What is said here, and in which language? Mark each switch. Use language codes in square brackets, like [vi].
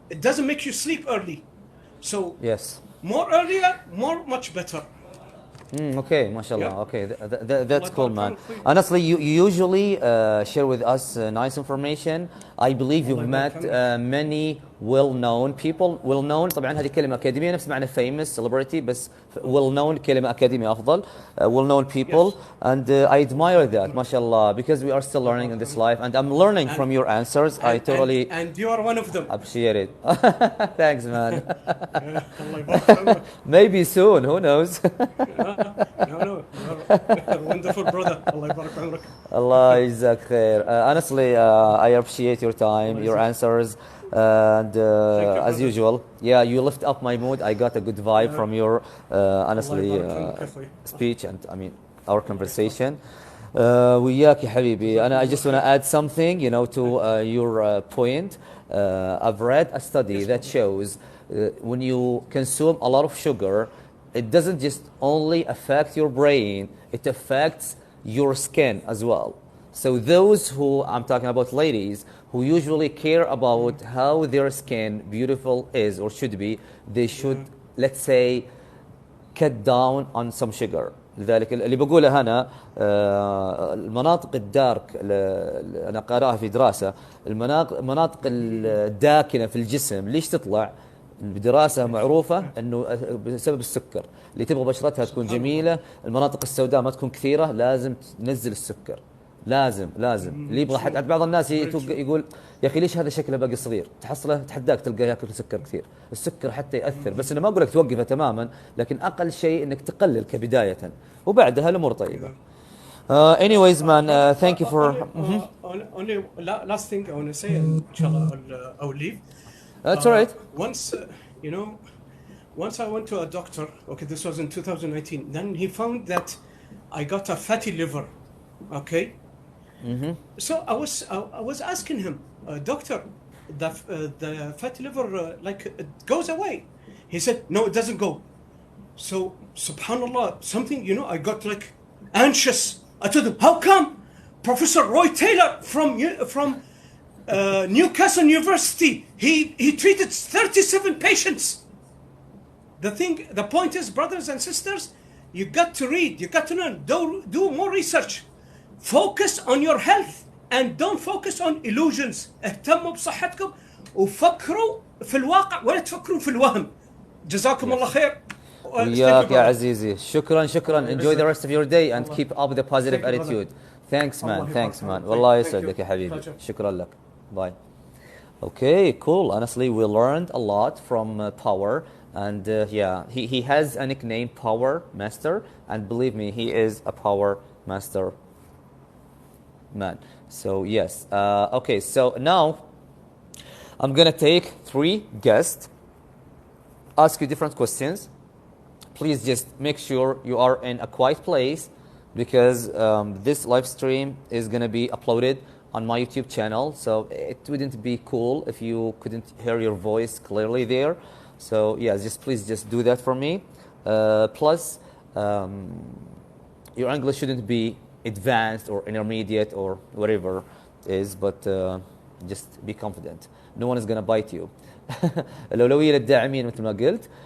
[en] It doesn't make you sleep early. So yes, more earlier, much better. Okay, mashallah. Okay, that's cool, man. Honestly, you usually share with us nice information. I believe you've met many well-known people. [ar] well-known طبعا هذه كلمة أكاديمية نفس معنى [en] famous celebrity [ar] بس well-known كلمة أكاديمية أفضل. [en] well-known people and I admire that ما شاء الله because we are still learning in this life and I'm learning from your answers. I totally and you are one of them. appreciate it. Thanks man. [ar] الله يبارك. [en] Maybe soon, who knows. No, wonderful brother. [ar] الله يبارك عمرك. Allah يجزاك خير. [en] Honestly, I appreciate your time, your answers, and as usual, yeah, you lift up my mood. I got a good vibe from your honestly speech and I mean our conversation. [ar] وياك يا حبيبي. [en] And I just want to add something, you know, to your point. I've read a study that shows when you consume a lot of sugar, it doesn't just only affect your brain, it affects your skin as well. So those who, I'm talking about ladies, who usually care about how their skin beautiful is or should be, they should, let's say, cut down on some sugar. [ar] لذلك اللي بقوله هنا المناطق الدارك أنا قارئها في دراسة المناطق الداكنة في الجسم ليش تطلع بدراسة معروفة أنه بسبب السكر اللي تبغى بشرتها تكون جميلة المناطق السوداء ما تكون كثيرة لازم تنزل السكر لازم اللي يبغى حتى بعض الناس يقول يا اخي ليش هذا شكله باقي صغير تحصله تحداك تلقاه ياكل سكر كثير السكر حتى ياثر بس انا ما اقول لك توقفه تماما لكن اقل شيء انك تقلل كبدايه وبعدها الامور طيبه. [en] Anyways man, thank you for only last thing I want to say and inshallah I'll leave. That's all right. Once you know once I went to a doctor, okay, this was in 2019, then he found that I got a fatty liver, okay. So I was asking him, doctor, the fatty liver like it goes away. He said no, it doesn't go. So subhanallah, something, you know, I got like anxious. I told him, how come? Professor Roy Taylor from Newcastle University, he treated 37 patients. The point is, brothers and sisters, you got to read, you got to learn, do more research. Focus on your health and don't focus on illusions. [ar] اهتموا بصحتكم وفكروا في الواقع ولا تفكرون في الوهم. جزاكم الله خير. وياك يا عزيزي. شكرا. [en] Enjoy the rest of your day and keep up the positive attitude. Thanks man. [ar] والله يسعدك يا حبيبي. شكرا لك. [en] Bye. Okay, cool. Honestly, we learned a lot from Power. And yeah, he has a nickname, Power Master. And believe me, he is a Power Master man. So yes. Okay, so now I'm going to take 3 guests, ask you different questions. Please just make sure you are in a quiet place because this live stream is going to be uploaded on my YouTube channel. So it wouldn't be cool if you couldn't hear your voice clearly there. So yeah, please do that for me. Plus, your English shouldn't be advanced or intermediate or whatever it is, but just be confident. No one is going to bite you. [ar] الأولوية للداعمين مثل ما قلت.